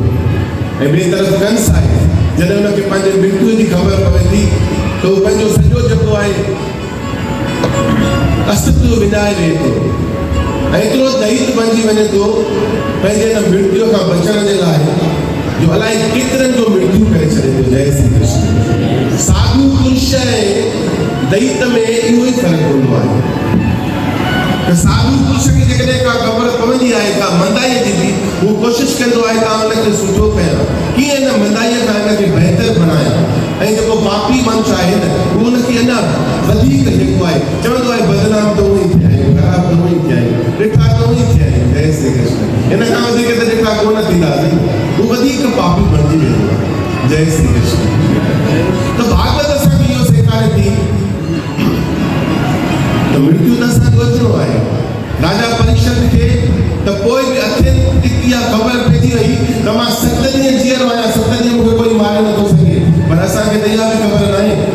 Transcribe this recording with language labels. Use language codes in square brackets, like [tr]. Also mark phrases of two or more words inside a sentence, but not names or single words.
[sd] ऐं ॿिए तरफ़ कंस आहे, जॾहिं हुनखे पंहिंजे मृत्यु जी ख़बर पवे थी त हू पंहिंजो सॼो जेको आहे अस्तित्व विञाए रहे थो। एतिरो दैत बणिजी वञे थो पंहिंजे हिन मृत्यु खां बचण जे लाइ जो अलाए केतिरनि जो मृत्यु करे छॾे थो। जय श्री कृष्ण। साधु पुरुष ऐं दैत में इहो ई फ़र्क़ु हूंदो आहे त साधु पुरुष खे जेकॾहिं का ख़बर पवंदी आहे का मंदाईअ जी बि, हू कोशिशि कंदो आहे त हुनखे सुठो कयां, कीअं हिन मंदाईअ खां हिनखे बहितर बणायां। ऐं जेको पापी मनुष्य आहे न उहो हुनखे अञा वधीक जेको आहे चवंदो आहे बदनाम त उहो ई थिया आहियूं, ख़राब त उहो ई थिया आहियूं, ॾिठा त उहो ई थिया आहियूं। जय श्री कृष्ण। हिन खां वधीक त ॾिठा कोन थींदासीं, हू वधीक पापी बणिजी वेंदो आहे। जय श्री कृष्ण। त भागवत असांखे इहो सेखारे थी त मृत्यु त असांखे अचिणो आहे। राजा परीक्षित खे त पोइ बि अखियुनि इहा ख़बर पइजी वई त मां 7 ॾींहं जीअरो आहियां, 7 ॾींहं मूंखे कोई मारे नथो सघे। पर असांखे त इहा बि ख़बर न आहे